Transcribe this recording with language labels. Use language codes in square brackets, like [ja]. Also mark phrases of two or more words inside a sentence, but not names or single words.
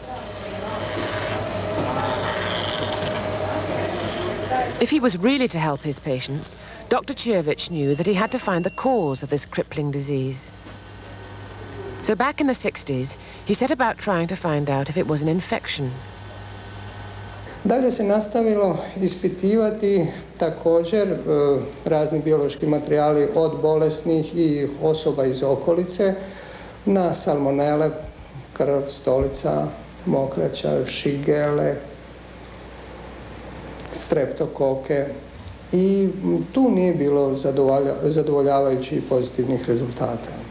[en] If he was really to help his patients, Dr. Chiovic knew that he had to find the cause of this crippling disease. So back in the 60s, he set about trying to find out if it was an infection. [hr] Dalje se nastavilo ispitivati također razni biološki materijali od bolesnih i osoba iz okolice na salmonele, krv, stolica, mokraća, šigele, streptokoke i tu nije bilo zadovoljavajućih pozitivnih rezultata.